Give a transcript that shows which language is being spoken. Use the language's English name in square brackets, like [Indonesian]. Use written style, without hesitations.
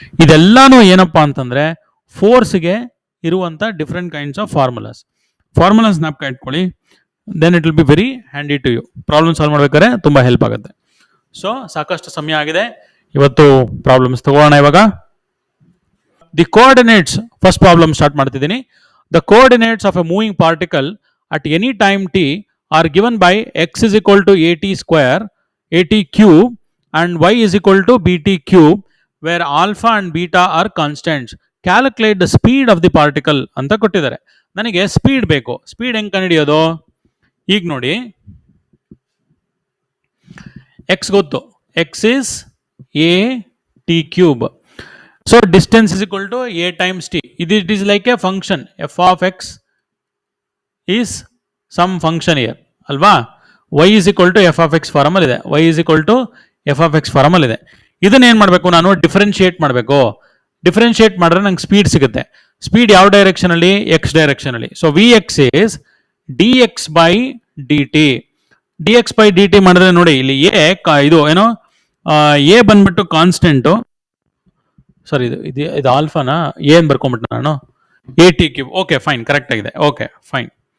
[Kannada] ಇದೆಲ್ಲಾನು ಏನಪ್ಪಾ ಅಂತಂದ್ರೆ ಫೋರ್ಸ್ಗೆ ಇರುವಂತ different kinds of formulas. Formula ಜ್ಞಾಪಕ ಇಟ್ಕೊಳ್ಳಿ, [English] Then it will be very handy to you. [Kannada] Problem solve ಮಾಡ್ಬೇಕಾದ್ರೆ ತುಂಬ ಹೆಲ್ಪ್ ಆಗುತ್ತೆ. ಸೊ ಸಾಕಷ್ಟು ಸಮಯ ಆಗಿದೆ, ಇವತ್ತು ಪ್ರಾಬ್ಲಮ್ಸ್ ತಗೋಣ. ಇವಾಗ the coordinates, first problem start ಮಾಡ್ತಿದ್ದೀನಿ. [English] The coordinates of a moving particle at any time t are given by x is equal to at square, at cube and y is equal to bt cube, where alpha and beta are constants. Calculate the speed of the particle [Kannada] ಅಂತ ಕೊಟ್ಟಿದ್ದಾರೆ. ನನಗೆ speed ಬೇಕು. Speed ಹೆಂಗೆ ಕಂಡುಹಿಡಿಯೋದು? ಈಗ ನೋಡಿ, [English] x [Kannada] ಗೊತ್ತು, [English] x is a t cube. So distance is equal to a times t. It is like a function, f of x is some function here [Kannada] ಅಲ್ವಾ. [English] y is equal to f of x [Kannada] form ಅಲ್ಲಿ ಇದೆ, [English] y is equal to f of x form ಅಲ್ಲಿ ಇದೆ. [Kannada] ಇದನ್ನ ಏನು ಮಾಡಬೇಕು, ನಾನು differentiate ಮಾಡಬೇಕು. ಡಿಫರೆನ್ಶಿಯೇಟ್ ಮಾಡಿದ್ರೆ ನಂಗೆ ಸ್ಪೀಡ್ ಸಿಗುತ್ತೆ. [English] speed [Kannada] ಯಾವ [English] Direction ಅಲ್ಲಿ? X direction ಅಲ್ಲಿ. So v x is d x by d t. [Kannada] D X by D T ಮಾಡಿದ್ರೆ ನೋಡಿ, ಇಲ್ಲಿ ಎ ಇದು ಏನೋ ಎ ಬಂದ್ಬಿಟ್ಟು ಕಾನ್ಸ್ಟೆಂಟು, ಸಾರಿ ಇದು ಆಲ್ಫಾನ, ಏನ್ ಬರ್ಕೊಂಡ್ಬಿಟ್ಟು ನಾನು A T cube. [English] okay fine, [Kannada] correct ಆಗಿದೆ. Okay fine.